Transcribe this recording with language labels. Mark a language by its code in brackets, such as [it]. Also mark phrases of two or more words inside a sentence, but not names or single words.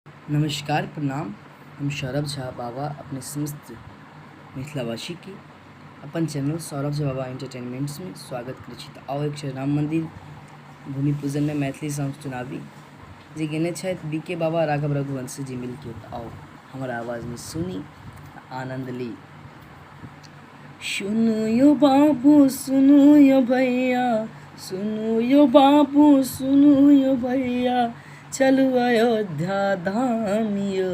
[mai] नमस्कार प्रणाम। हम सौरभ झा बाबा अपने समस्त मिथिलावासी के अपन चैनल सौरभ झा बाबा एंटरटेनमेंट्स में स्वागत करै छी। तऽ आओ एक छै राम मंदिर भूमि पूजन में मैथिली सॉन्ग चुनावी जे गेने छथि बीके बाबा राघव रघुवंशी जी मिलके। तऽ आओ हमारा आवाज़ में सुनी आनंद ली। सुनु यो बाबू सुनु यो भैया, सुनु यो बाबू सुनु यो भैया, चलू अयोध्या धाम यो।